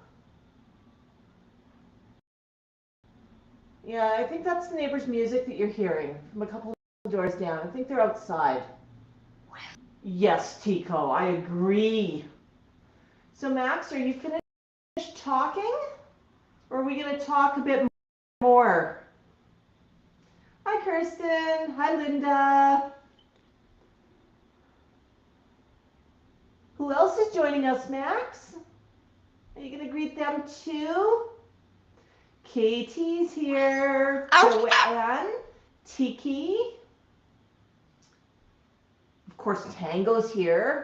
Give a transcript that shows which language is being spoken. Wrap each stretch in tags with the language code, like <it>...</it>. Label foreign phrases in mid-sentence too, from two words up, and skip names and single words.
<en>Yeah, I think that's the neighbor's music that you're hearing from a couple of doors down. I think they're outside. Yes, Tico, I agree. So, Max, are you finished talking? Or are we going to talk a bit more? Hi, Kirsten. Hi, Linda. Who else is joining us, Max? Are you going to greet them too? Katie's here. Joanne. Tiki. Of course, Tango's here.</en>